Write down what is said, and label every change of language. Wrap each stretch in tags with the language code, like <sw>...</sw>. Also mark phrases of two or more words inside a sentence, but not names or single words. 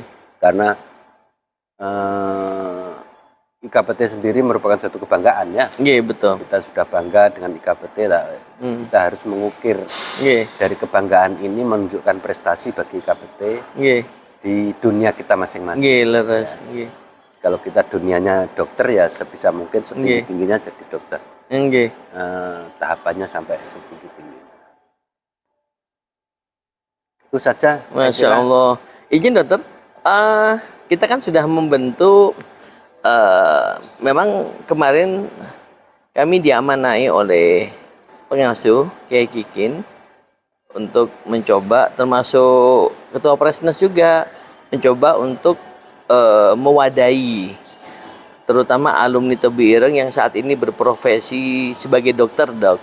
<id>Karena IKPT sendiri merupakan suatu kebanggaan ya. Nggih, betul. Kita sudah bangga dengan IKPT lah. Kita harus mengukir Nggih. dari kebanggaan ini menunjukkan prestasi bagi IKPT Nggih. di dunia kita masing-masing.</id> <jv>Nggih, leres. Nggih.</jv> <id>Kalau kita dunianya dokter ya sebisa mungkin Nggih. setinggi-tingginya jadi dokter. Nggih. Tahapannya sampai setinggi-tinggi. Itu saja. saya Masya kira. Allah. Izin dokter, kita kan sudah membentuk, memang kemarin kami diamanai oleh pengasuh Kiai Kikin untuk mencoba, termasuk Ketua Presnes juga, mencoba untuk mewadahi terutama alumni Tebu Ireng yang saat ini berprofesi sebagai dokter dok.</id>